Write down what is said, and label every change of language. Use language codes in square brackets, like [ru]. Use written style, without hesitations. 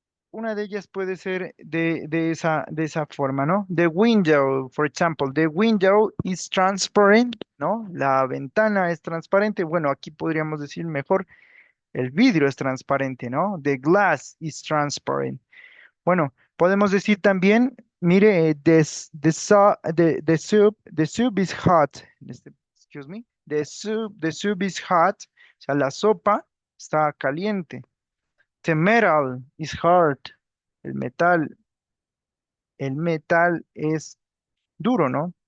[es] una de ellas puede ser de esa forma, ¿no? [en] The window, for example, the window is transparent, ¿no? [es] La ventana es transparente. Bueno, aquí podríamos decir mejor, el vidrio es transparente, ¿no? [en] The glass is transparent. [es] Bueno, podemos decir también, mire, [en] the soup is hot. Excuse me. The soup is hot. [es] O sea, la sopa está caliente. [en] The metal is hard. [es] El metal, el metal es duro, ¿no?